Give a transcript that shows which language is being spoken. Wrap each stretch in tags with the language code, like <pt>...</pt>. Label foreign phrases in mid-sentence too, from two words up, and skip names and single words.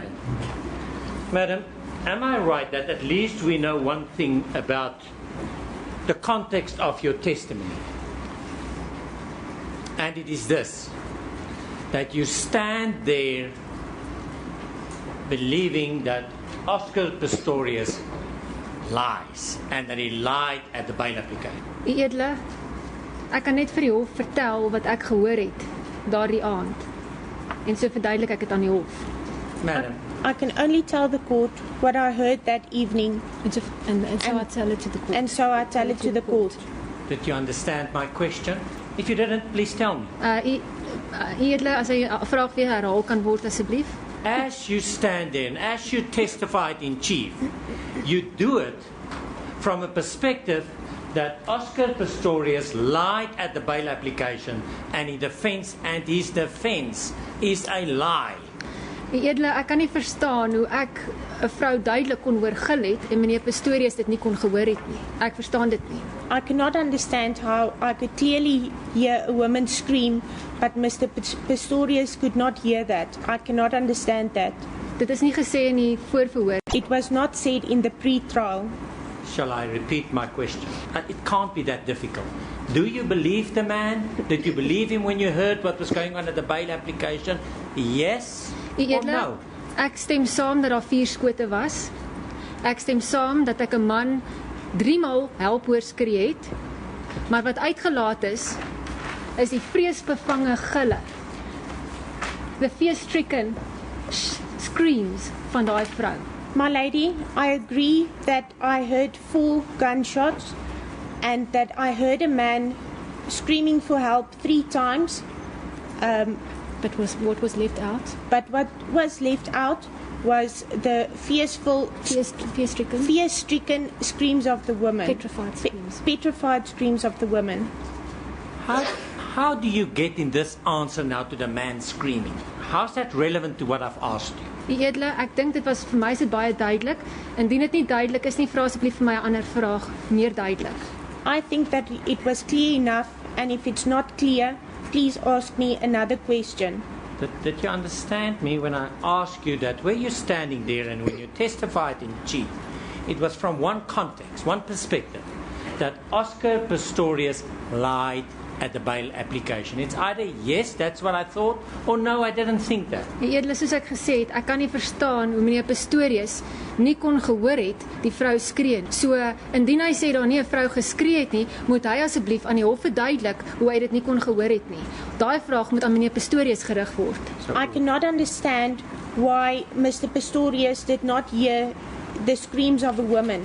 <en>Madam, am I right that at least we know one thing about the context of your testimony? And it is this, that you stand there believing that Oscar Pistorius lies and that he lied at the bail application.</en> <af>U edele, ek kan net vir die hof vertel wat ek gehoor het daardie aand. En so verduidelik ek dit aan die hof.</af> <en>Madam, I can only tell the court what I heard that evening, And so I tell it to the court. and so I tell it to the court. did you understand my question? If you didn't, please tell me.</en> <af>U edele, as hy vraag weer herhaal kan word asseblief.</af> <en>As you stand there and as you testified in chief, you do it from a perspective that Oscar Pistorius lied at the bail application and his defense is a lie.</en> <af>U edele, ek kan nie verstaan hoe ek 'n vrou duidelik kon oorgil het en meneer Pistorius dit nie kon gehoor het nie. Ek verstaan dit nie.</af> <en>I cannot understand how I could clearly hear a woman scream, but Mr. Pistorius could not hear that. I cannot understand that.</en> <af>Dit is nie gesê in die voorverhoor.</af> <en>It was not said in the pre-trial. Shall I repeat my question? It can't be that difficult. Do you believe the man? Did you believe him when you heard what was going on at the bail application? Yes</en> <af>U</af> <en>or</en> <af>edele,</af> <en>no?</en> <af>ek stem saam dat daar 4 skote was. Ek stem saam dat ek 'n man 3 maal help hoor skree het. Maar wat uitgelaat is die vreesbevange gille.</af> <en>The fear-stricken screams</en> <af>van daai vrou.</af> <en>My lady, I agree that I heard 4 gunshots and that I heard a man screaming for help 3 times. But what was left out? But what was left out was the Fear-stricken. fear-stricken screams of the woman. Petrified screams. Petrified screams of the woman. How do you get in this answer now to the man screaming? How's that relevant to what I've asked you?</en> <af>U edele, ek dink dit was vir my is dit baie duidelik. Indien dit nie duidelik is nie, vra asseblief vir my 'n ander vraag meer duidelik.</af> <en>I think that it was clear enough, and if it's not clear, please ask me another question. Did you understand me when I asked you that where you're standing there and when you testified in chief, it was from one context, one perspective, that Oscar Pistorius lied at the bail application. It's either yes, that's what I thought, or no, I didn't think that.</en> <af>U edele, soos ek gesê het, ek kan nie verstaan hoe meneer Pistorius nie kon gehoor het die vrou skree. So indien hy sê daar nie 'n vrou geskree het nie, moet hy asseblief aan die hof verduidelik hoe hy dit nie kon gehoor het nie. Daai vraag moet aan meneer Pistorius gerig word.</af> <en>I cannot understand why Mr. Pistorius did not hear the screams of a woman.</en>